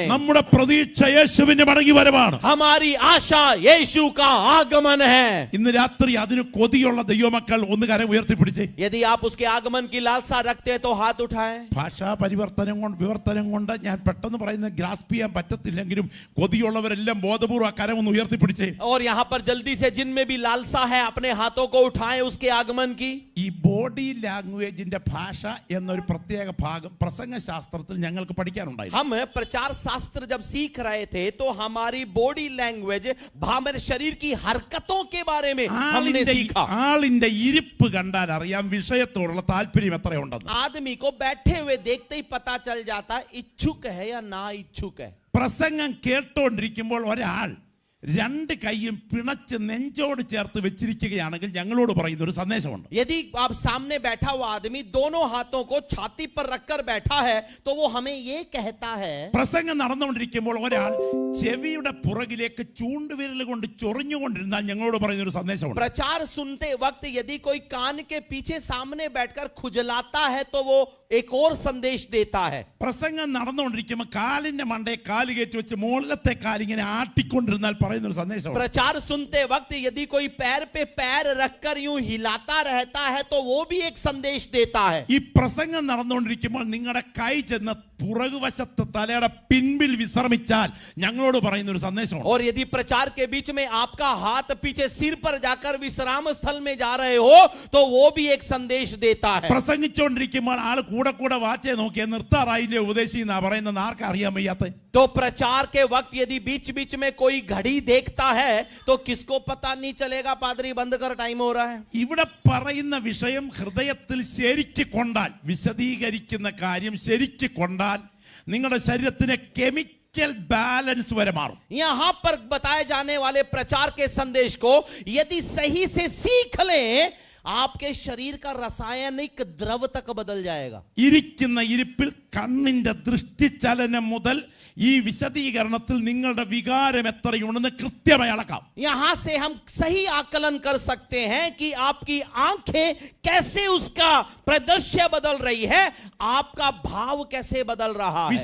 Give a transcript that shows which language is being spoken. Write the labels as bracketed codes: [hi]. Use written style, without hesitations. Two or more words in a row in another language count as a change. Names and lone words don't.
[ml] നമ്മുടെ പ്രതീക്ഷ യേശുവിന്റെ മടങ്ങി വരവാണ്. [hi] हमारी आशा यीशु का आगमन है. [ml] ഇന്ന് രാത്രി അതിന് കൊതിയുള്ള ദൈവമക്കൾ ഒന്ന് കരം ഉയർത്തിപ്പിടിച്ചേ. [hi] यदि आप उसके आगमन की लालसा रखते हैं तो हाथ उठाएं. [ml] ഭാഷാ വിവർത്തനം കൊണ്ട് ഞാൻ പെട്ടെന്ന് പറയുന്ന ഗ്രാസ്പ് ചെയ്യാൻ പറ്റത്തില്ലെങ്കിലും കൊതിയുള്ളവരെല്ലാം ബോധപൂർവ്വം കരം ഒന്ന് ഉയർത്തിപ്പിടിച്ചേ. [hi] और यहाँ पर जल्दी से जिनमें भी लालसा है अपने हाथों को उठाएं उसके आगमन की. [ml] ഈ [en] body language's [ml] ഭാഷ എന്നൊരു പ്രത്യേക ഭാഗം പ്രസംഗ ശാസ്ത്രത്തിൽ ഞങ്ങൾക്ക് പഠിക്കാനുണ്ടായി. [hi] हम प्रचार शास्त्र जब सीख रहे थे तो हमारी [en] body language [hi] हमारे शरीर की हरकतों के बारे में हमने सीखा. [ml] ആളിന്റെ ഇരിപ്പ് കണ്ടാൽ അറിയാം വിഷയത്തോടുള്ള താല്പര്യം എത്രയുണ്ടെന്ന്. [hi] आदमी को बैठे हुए देखते ही पता चल जाता इच्छुक है या ना इच्छुक है. [ml] പ്രസംഗം കേട്ടോണ്ടിരിക്കുമ്പോൾ ഒരാൾ രണ്ട് കൈയും പിണച്ച് നെഞ്ചോട് ചേർത്ത് വെച്ചിരിക്കുകയാണെങ്കിൽ ഞങ്ങളോട് പറയുന്ന ഒരു സന്ദേശമുണ്ട്. [hi] यदि आप सामने बैठा हुआ आदमी दोनों हाथों को छाती पर रखकर बैठा है तो वो हमें ये कहता है. [ml] പ്രസംഗം നടന്നുകൊണ്ടിരിക്കുമ്പോൾ ഒരാൾ ചെവിയുടെ പുറകിലേക്ക് ചൂണ്ടുവിരൽ കൊണ്ട് ചൊറിഞ്ഞുകൊണ്ടിരുന്നാൽ ഞങ്ങളോട് പറയുന്ന ഒരു സന്ദേശമുണ്ട്. [hi] प्रचार सुनते वक्त यदि कोई कान के पीछे सामने बैठकर खुजलाता है तो वो एक और संदेश देता है. [ml] പ്രസംഗം നടന്നുകൊണ്ടിരിക്കുമ്പോൾ കാലിന്റെ മണ്ടയെ കാല് കയറ്റി വെച്ച് മുകളിലത്തെ കാലിങ്ങനെ ആട്ടിക്കൊണ്ടിരുന്നാൽ പറയുന്ന ഒരു സന്ദേശം. [hi] प्रचार सुनते वक्त यदि कोई पैर पे पैर रखकर यूं हिलाता रहता है तो वो भी एक संदेश देता है. [ml] ഈ പ്രസംഗം നടന്നുകൊണ്ടിരിക്കുമ്പോൾ നിങ്ങളുടെ കൈ ചെന്ന് പുറകുവശത്ത് തലയുടെ പിൻപിൽ വിശ്രമിച്ചാൽ ഞങ്ങളോട് പറയുന്ന ഒരു സന്ദേശം. [hi] और यदि प्रचार के बीच में आपका हाथ पीछे सिर पर जाकर विश्राम स्थल में जा रहे हो तो वो भी एक संदेश देता है. [ml] പ്രസംഗിച്ചുകൊണ്ടിരിക്കുമ്പോൾ ആൾ കൂടെ കൂടെ വാച്ചേ നോക്കിയ നിർത്താറായില്ലേ ഉപദേശി എന്നാ പറയുന്നത് ആർക്കും അറിയാൻ വയ്യാത്ത. [hi] तो प्रचार के वक्त यदि बीच बीच में कोई घड़ी देखता है तो किसको पता नहीं चलेगा पादरी बंद कर टाइम हो रहा है. [ml] ഇവിടെ പറയുന്ന വിഷയം ഹൃദയത്തിൽ ശരിക്ക് കൊണ്ടാൽ വിശദീകരിക്കുന്ന കാര്യം ശരിക്ക് കൊണ്ടാൽ നിങ്ങളുടെ ശരീരത്തിന് [en] chemical balance [ml] വരെ മാറും. [hi] यहां पर बताए जाने वाले प्रचार के संदेश को यदि सही से सीख लें आपके शरीर का रासायनिक द्रव तक बदल जाएगा. [ml] ഇരിക്കുന്ന ഇരിപ്പിൽ കണ്ണിന്റെ ദൃഷ്ടിചലനം മുതൽ ഈ വിശദീകരണത്തിൽ നിങ്ങളുടെ വികാരം എത്രയുണ്ടെന്ന് കൃത്യമായി അളക്കാം. [hi] यहां से हम सही आकलन कर सकते हैं कि आपकी आंखें कैसे उसका प्रदर्शन बदल रही है, आपका भाव कैसे बदल रहा है.